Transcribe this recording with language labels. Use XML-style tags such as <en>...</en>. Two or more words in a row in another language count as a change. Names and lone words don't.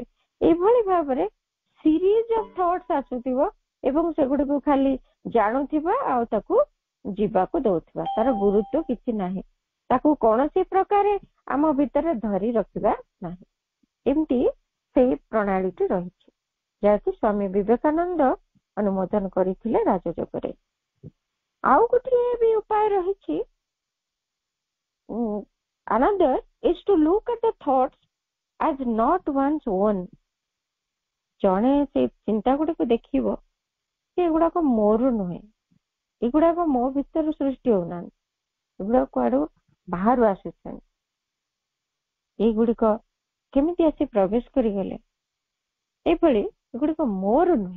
<or>ଏଇଭଳି ଭାବରେ</or> <en>series of thoughts</en> <or>ଆସୁଥିବ ଏବଂ ସେଗୁଡିକୁ ଖାଲି ଜାଣୁଥିବା ଆଉ ତାକୁ ଯିବାକୁ ଦଉଥିବା, ତାର ଗୁରୁତ୍ୱ କିଛି ନାହିଁ, ତାକୁ କୌଣସି ପ୍ରକାରେ ଆମ ଭିତରେ ଧରି ରଖିବା ନାହିଁ। ଏମିତି ସେଇ ପ୍ରଣାଳୀଟି ରହିଛି, ଯାହାକି ସ୍ୱାମୀ ବିବେକାନନ୍ଦ ଅନୁମୋଦନ କରିଥିଲେ ରାଜଯୋଗରେ। ଆଉ ଗୋଟିଏ ବି ଉପାୟ ରହିଛି,</or> <en>another is to look at the thoughts as not one's own।</en> <or>ଜଣେ ସେଇ ଚିନ୍ତା ଗୁଡିକୁ ଦେଖିବ ଯେ ଏଗୁଡାକ ମୋର ନୁହେଁ, ଏଗୁଡାକ ମୋ ଭିତରୁ ସୃଷ୍ଟି ହଉନାହାନ୍ତି, ଏଗୁଡାକ କୁଆଡୁ ବାହାରୁ ଆସୁଛନ୍ତି, ଏଇଗୁଡିକ କେମିତି ଆସି ପ୍ରବେଶ କରିଗଲେ, ଏଇଭଳି ଏଗୁଡିକ ମୋର ନୁହେଁ।</or>